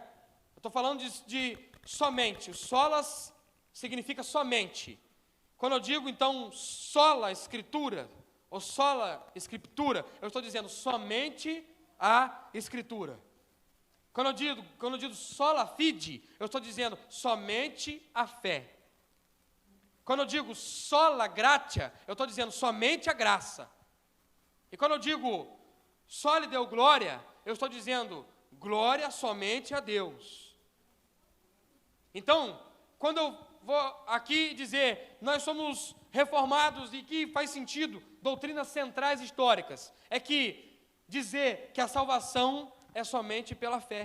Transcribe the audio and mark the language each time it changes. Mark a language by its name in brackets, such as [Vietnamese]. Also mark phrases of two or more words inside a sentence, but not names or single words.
[Portuguese] Eu estou falando de somente. Solas significa somente. Quando eu digo, então, sola escritura, ou sola escritura, eu estou dizendo somente a escritura. Quando eu digo [Latin] sola fide, [Portuguese] eu estou dizendo somente a fé. Quando eu digo [Latin] sola gratia, [Portuguese] eu estou dizendo somente a graça. E quando eu digo [Latin] soli deo glória, [Portuguese] eu estou dizendo glória somente a Deus. Então, quando eu vou aqui dizer, nós somos reformados e que faz sentido, doutrinas centrais históricas, é que dizer que a salvação é somente pela fé.